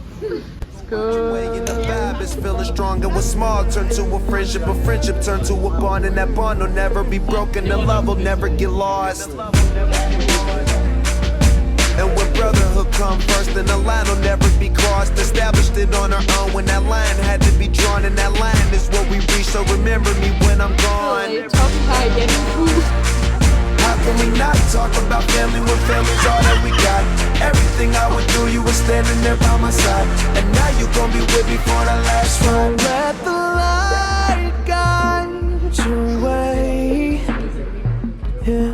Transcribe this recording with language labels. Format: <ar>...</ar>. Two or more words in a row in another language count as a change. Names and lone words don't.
<da>Skål.</da> <en>And the vibe is feeling strong, and what's small turn to a friendship turn to a bond, and that bond will never be broken, the love will never get lost. And when brotherhood come first, then the line will never be crossed. Established it on our own when that line had to be drawn, and that line is what we reach, so remember me when I'm gone.</en> <da>Toppen her igen.</da> <en>How can we not talk about family when family's all that we got? Everything I went through, you were standing there by my side. And now you gon' be with me for the last ride. Don't let the light guide your way. Yeah.</en>